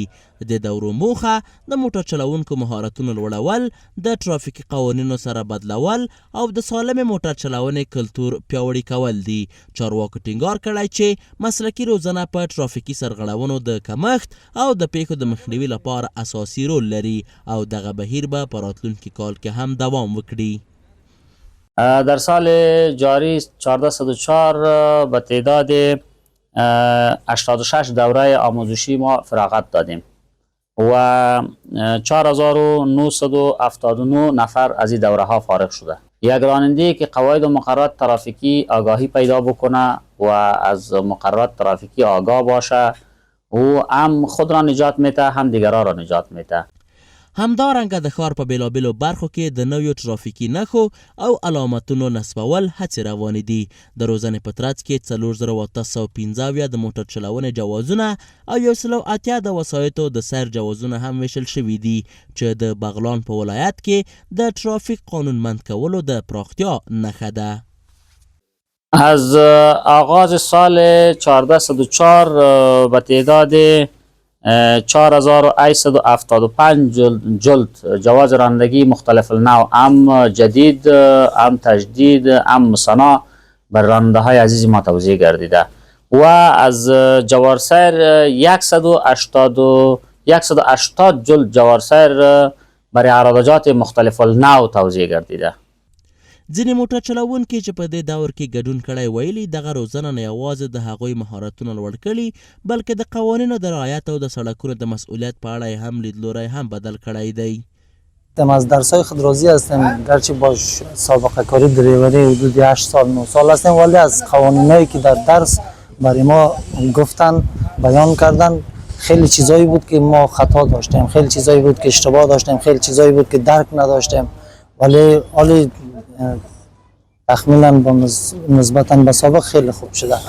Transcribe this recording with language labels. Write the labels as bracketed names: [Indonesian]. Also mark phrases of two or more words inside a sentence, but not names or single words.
[Pashto] د دورو موخه د موټر چلوونکو مهارتونو لوړول، د ترافیکي قوانینو سره بدلول او د سالم موټر چلونې کلتور پیاوړي کول دي. چارواکو ټینګار کړی چې مسلکي روزنه په ترافیکي سرغړونو د کمښت او د پیښو د مخنیوي لپاره اساسي رول لري او دغه بهیر به په راتلونکي کال کې هم دوام وکړي. [Persian] در سال جاری 1404 به تعداد 86 دوره آموزشی ما فراغت دادیم و 4979 نفر از این دوره ها فارغ شده. یک راننده که قواعد و مقررات ترافیکی آگاهی پیدا بکنه و از مقررات ترافیکی آگاه باشه او هم خود را نجات میده هم دیگران را نجات میده. [Pashto] همدارنګه د ښار په بیلابیلو برخو کې د نویو ترافیکي نښو او علامتونو نصبول هڅې روانې دي. د روزنې په ترڅ کې 4815 د موټر چلونې جوازونه او 180 د وسایطو د سیر جوازونه هم ویشل شوي دي چې د بغلان په ولایت کې د ترافیک قانونمند کولو د پراختیا نښه ده. [Persian] از آغاز سال 1404 به تعداد 4875 جلد جواز رانندگی مختلف النوع، هم جدید، هم تجدید، هم مصنع بر راننده های عزیز ما توزیع گردیده و از جوارسیر 180 جلد جوارسیر برای عراضات مختلف النوع توزیع گردیده. [Pashto] ځینې موټر چلوونکي چې په دې دور کې ګډون کړی ویلي دغه روزنه نه یوازې د هغوی مهارتونه لوړ کړي بلکې د قوانینو د رعایت او د سړکونو د مسئولیت په اړه هم لیدلوری هم بدل کړی دی. [Persian] از درس‌های خود راضی هستیم، گرچه با سابقه کاری دریوری حدود 8 سال 9 سال هستیم، ولی از قوانینایی که در درس برای ما گفتن بیان کردن خیلی چیزایی بود که ما خطا داشتیم، خیلی چیزایی بود که اشتباه داشتیم، خیلی چیزایی بود که درک نداشتیم، ولی حالی تخمینا نسبتا به سابق خیلی خوب شده.